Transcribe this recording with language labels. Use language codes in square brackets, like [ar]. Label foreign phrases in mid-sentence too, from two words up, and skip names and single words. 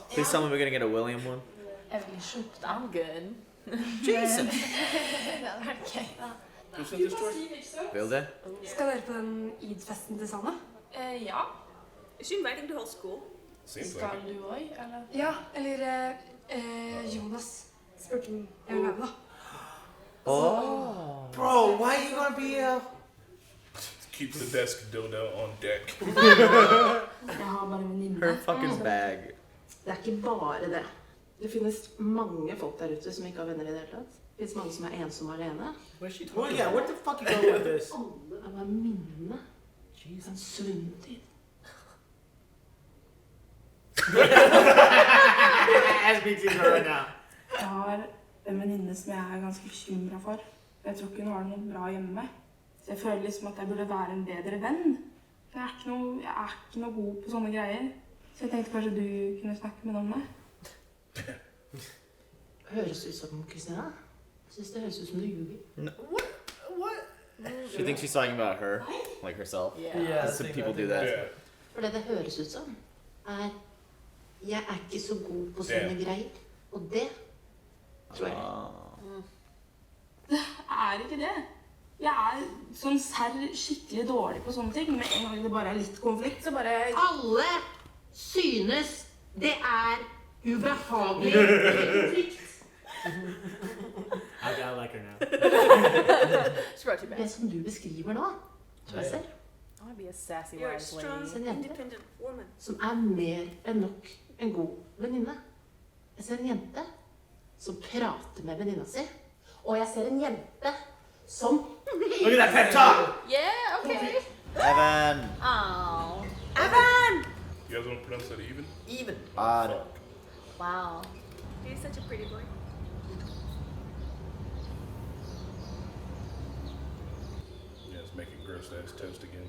[en] Please tell me we're gonna get a William one. [no] Jeg vil kjøpe det. [en] I'm good. Jesus. [no] Det hadde vært gøy, da. [en] Will they? [no] Skal dere på den id-festen til Sana? Ja. [en] Is she inviting the whole school? Seems [no] Skal [en] like it. [no] du også, eller? Ja, eller Jonas spurte om jeg vil være med, da. [en] Oh. Bro, why you gonna be Keep the desk dildo on deck. [no] Jeg har bare en venninne. [en] Her fucking bag. [no] Det er ikke bare det. Det finnes mange folk der ute som ikke har venner i det hele tatt. Det finnes mange som er ensomme alene. [en] Where's she Well, talking yeah, about? what the fuck you going with this? [no] Alle er bare minnene. En svunnet tid. [en] As big things are right now. [no] Jeg har en venninne som jeg er ganske bekymret for. Jeg tror ikke hun har det noe bra hjemme. Så jeg føler liksom at jeg burde være en bedre venn. Jeg er ikke noe god på sånne greier. Så jeg tenkte kanskje du kunne snakke med noen om det. Høres ut som Kristina. Jeg synes det høres ut som du ljuger. [en] No. She thinks she's talking about her, like herself. Yeah, Some people do that. Yeah. [no] For det høres ut som er jeg er ikke så god på sånne greier. Og det tror jeg. Det er ikke det. Jeg er sånn serr skikkelig dårlig på sånne ting. Med en gang det bare er litt konflikt, så bare... Alle synes det er ubehagelig konflikt. [en] I like her now. She brought you back. [no] Det som du beskriver nå, Kjøser, [en] I want to be a sassy You're a wise strong, lady. [no] en jente [en] independent woman. [no] som mer enn nok en god venninne. Jeg ser en jente som prater med venninna si, og jeg ser en jente som... [en] Look at that pep talk! Yeah, okay. Evan. Oh. Evan! You guys want to pronounce that even? Even. Wow. He's such a pretty boy. Yeah, it's making gross ass toast again.